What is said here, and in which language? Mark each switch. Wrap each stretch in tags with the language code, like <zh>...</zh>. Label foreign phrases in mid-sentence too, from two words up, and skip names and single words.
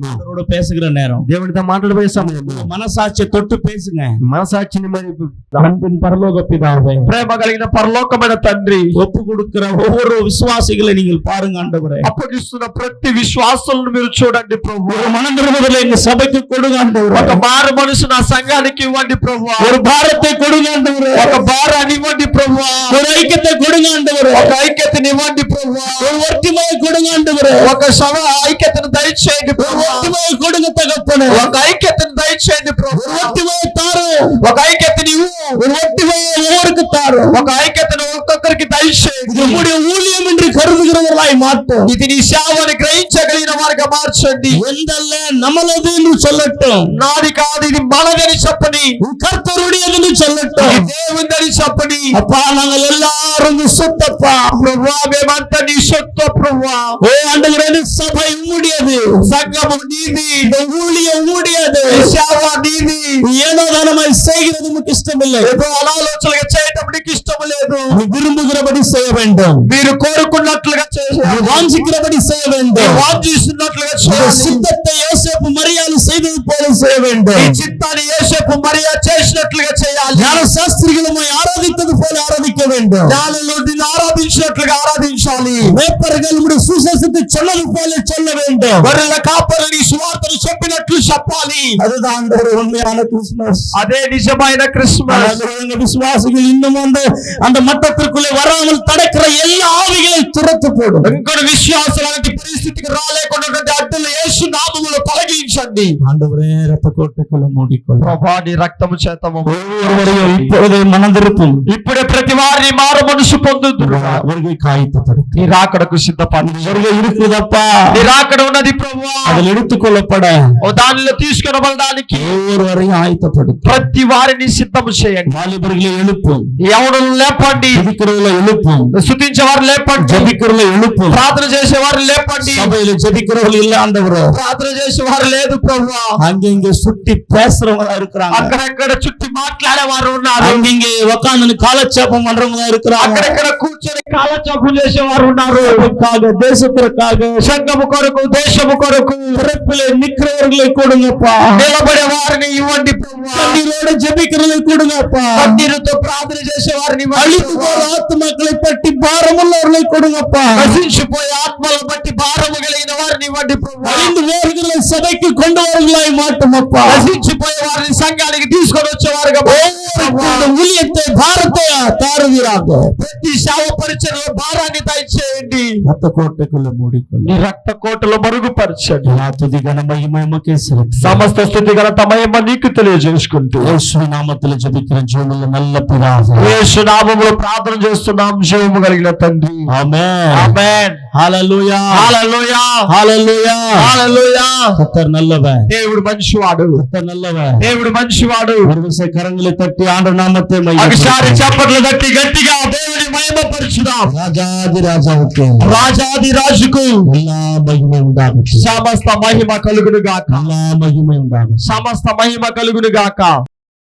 <ta>அவரோட பேசுகிற நேரம்.</ta> <te>దేవునితో మాట్లాడబోయే సమయం.</te> <ta>మనసాక్షి தொட்டு பேசுங்க.</ta> <te>మనసాక్షిని మరి</te> <ta>அன்பின் பரலோக பிதாவே,</ta> <te>ప్రేమ కలిగిన పరలోకమైన తండ్రి,</te> <ta>ஒப்பு கொடுக்கிற ஒவ்வொரு விசுவாசிகளை நீங்கள் பாருங்க ஆண்டவரே.</ta> <te>అప్పగిస్తున్న ప్రతి విశ్వాసులను మీరు చూడండి ప్రభు.</te> <ta>ஒரு மனந்திரும்புதலை எங்க சபைக்கு கொடுங்க ஆண்டவரே.</ta> <te>ఒక మారు మనసు నా సంఘానికి ఇవ్వండి ప్రభు.</te> <ta>ஒரு பாரத்தை கொடுங்க ஆண்டவரே.</ta> <te>ఒక భారాన్ని ఇవ్వండి ప్రభు.</te> <ta>ஒரு ஐக்கியத்தை கொடுங்க ஆண்டவரே.</ta> <te>ఒక ఐక్యతని ఇవ్వండి ప్రభు.</te> <ta>ஒரு ஒற்றுமையை கொடுங்க ஆண்டவரே.</ta> <te>ఒక ఐక్యతను దయచేయండి ప్రభు.</te> <ta>ஒற்றுமையை கொடுங்க தகப்பனே.</ta> <te>ఒక ఐక్యతను దయచేయండి ప్రభు.</te> <ta>ஒரு ஒற்றுமையை தாரு.</ta> <te>ఒక ఐక్యతని ఇవ్వు.</te> <ta>ஒரு ஒற்றுமையை ஒவ்வொருக்கு தாரு.</ta> <te>ఒక ఐక్యతను ఒక్కొక్కరికి దయచేయండి.</te> <ta>நம்முடைய ஊழியம் என்று கருதுகிறவர்களாய் மாட்டோம்.</ta> <te>ఇది నీ సేవని గ్రహించగలిగిన వారిగా మార్చండి.</te> <ta>எந்தல்ல நம்மளது என்று சொல்லட்டும்.</ta> <te>నాది కాదు, ఇది మనదని చెప్పని.</te> <ta>கர்த்தருடையது என்று சொல்லட்டும்.</ta> <te>ఇది దేవుందని చెప్పని.</te> <ta>அப்பா நாங்கள் எல்லாரும் சொத்தப்பா.</ta> <te>ప్రభువా మేమంతా నీ సొత్తు ప్రభువా.</te> <ta>ஓ ஆண்டவரே, சபை உம்முடையது,</ta> <te>సంఘము నీది,</te> <ta>இந்த ஊழியம் உம்முடையது.</ta> <te>ఈ సేవ నీది.</te> <ta>ஏனோ தானமாய் செய்கிறது உமக்கு இஷ்டமில்லை.</ta> <te>ఏదో అనాలోచనగా చేయటం నీకు ఇష్టం లేదు.</te> <ta>நீ விரும்புகிறபடி செய்ய வேண்டும்.</ta> <te>మీరు కోరుకున్నట్లుగా చేయాలి.</te> <ta>நீ வாஞ்சிக்கிறபடி செய்ய</ta> <te>మీరు</te> <ta>வேண்டும்.</ta> <te>వాంఛిస్తున్నట్లుగా</te> <ta>இந்த</ta> <te>చేయాలి.</te> <ta>சித்தத்தை யோசேப்பு மரியாதை செய்தது போல செய்ய</ta> <te>ఈ</te> <ta>வேண்டும்.</ta> <te>చిత్తాన్ని యేసేపు మరియా చేసినట్లుగా చేయాలి.</te> <ta>ஞான சாஸ்திரிகளும் ஆராதித்தது போல ஆராதிக்க வேண்டும்.</ta> <te>జ్ఞానులు నిన్ను ఆరాధించినట్లుగా ఆరాధించాలి.</te> <ta>மேய்ப்பர்கள் உம்முடைய சுவிசேஷத்தை சொன்னது போல சொல்ல வேண்டும்.</ta> <te>గొర్రెల కాపరులు నీ సువార్తను చెప్పినట్లు చెప్పాలి.</te> <ta>அதுதான் ஆண்டவரே உண்மையான கிறிஸ்துமஸ்.</ta> <te>అదే నిజమైన క్రిస్మస్.</te> <ta>ஆண்டவரே, எங்க விசுவாசிகள் இன்னும் அந்த மட்டத்திற்குள்ளே வராமல் தடுக்கிற எல்லா ஆவிகளை துரத்து போடும்.</ta> <te>ఇంకొక విశ్వాసం అలాంటి పరిస్థితికి రాలేకుండా అడ్డులు యేసు నామములో తొలగించండి.</te> <ta>ஆண்டவரே, ரத்த கோட்டைக்குள்ள மூடிக்கொள்ளும்.</ta> <te>ప్రభా నీ రక్తము చేతము</te> <ta>ஒவ்வொருவரையும் இப்பொழுதே மனந்திருப்பும்.</ta> <te>ఇప్పుడే ప్రతి వారిని మారు మనసు పొందుదురు.</te> <ta>அவர்களை காயத்தப்படுத்தி</ta> <te>నీ రాకడకు సిద్ధపడి.</te> <ta>அவர்கள் இருக்குதப்பா.</ta> <te>నీ రాకడ ఉన్నది ప్రభువా.</te> <ta>அதில் எடுத்துக்கொள்ளப்பட</ta> <te>దానిలో తీసుకొనబడడానికి</te> <ta>ஒவ்வொருவரையும் ஆயத்தப்படுத்தி</ta> <te>ప్రతి వారిని సిద్ధము చేయండి.</te> <ta>வாலிபர்களை எழுப்பும்.</ta> <te>యవనులను లేపండి.</te> <ta>ஜெபிக்கிறவர்களை எழுப்பும்.</ta> <te>స్తుతించే వారు లేపండి.</te> <ta>ஜெபிக்கிறவர்களை எழுப்பும்.</ta> <te>ప్రార్థన చేసే వారు లేపండి.</te> <ta>சபையில ஜெபிக்கிறவர்கள் இல்ல ஆண்டவரே.</ta> <te>ప్రార్థన చేసే వారు లేదు ప్రభువా.</te> <ta>அங்கங்க சுட்டி பேசுறவங்க இருக்கிறாங்க.</ta> <te>అక్కడక్కడ చుట్టి మాట్లాడే వారు ఉన్నారు.</te> <ta>அங்கங்க உட்கார்ந்து காலட்சேபம் பண்றவங்க இருக்கிறாங்க.</ta> <te>అక్కడక్కడ కూర్చొని కాలచోపు చేసే వారు ఉన్నారు.</te> <ta>தேசத்திற்காக</ta> <te>సంఘము కొరకు, దేశము కొరకు</te> <ta>பிறப்பிலே நிக்கிறவர்களை கொடுங்கப்பா.</ta> <te>నిలబడే వారిని ఇవ్వండి ప్రభువా.</te> <ta>கண்ணீரோட ஜெபிக்கிறவர்களை கொடுங்கப்பா.</ta> <te>కన్నీరుతో ప్రార్థన చేసే వారిని</te> <ta>அழித்து போற ஆத்மாக்களை பற்றி பாரமுள்ளவர்களை கொடுங்கப்பா.</ta> <te>నశించిపోయే ఆత్మల బట్టి భారము కలిగిన వారిని ఇవ్వండి ప్రభువా.</te> <ta>அழிந்து போர்களை சபைக்கு கொண்டு வரவர்களாய் மாட்டுமப்பா.</ta> <te>నశించిపోయే వారిని సంఘానికి తీసుకొని వచ్చేవారుగా</te> <ta>இந்த ஊழியத்தை பாரத்தை தாருவீராக.</ta> <te>ప్రతి సేవ పరిచర్యలో భారాన్ని దయచేయండి.</te> <ta>ரத்த கோட்டைக்குள்ள மூடிக்கொள்ள.</ta> <te>నీ రక్త కోటలో మరుగుపరచండి.</te> <ta>துதி கன மகிமையுமக்கே செலுத்து.</ta> <te>సమస్త స్తుతి ఘనత మహిమ నీకు తెలియజేసుకుంటూ యేసు నామములో జెబికిற జీవముల నల్ల పితావే. యేసు నామములో ప్రార్థన చేస్తున్నాం జీవము కలిగిన తండ్రి. ఆమేన్. ఆమేన్. హల్లెలూయా. హల్లెలూయా. హల్లెలూయా. హల్లెలూయా.</te> <ta>கர்த்தர் நல்லவர்.</ta> <te>దేవుడు మంచివాడు.</te> <ta>கர்த்தர் நல்லவர்.</ta> <te>దేవుడు మంచివాడు.</te> <ta>ஒரு விசை கரங்களை தட்டி ஆண்டவர் நாமத்தை</ta> <te>ఒకసారి చప్పట్లు తట్టి గట్టిగా దేవుని మహిమపరచుదాం.</te> <ta>ராஜாதி ராஜாவுக்கு</ta> <te>రాజాది రాజుకు</te> <ta>எல்லா மகிமை உண்டாகட்டும்.</ta> <te>సమస్త మహిమ కలుగును గాక.</te> <ta>எல்லா மகிமை உண்டாகட்டும்.</ta> <te>సమస్త మహిమ కలుగును గాక.</te>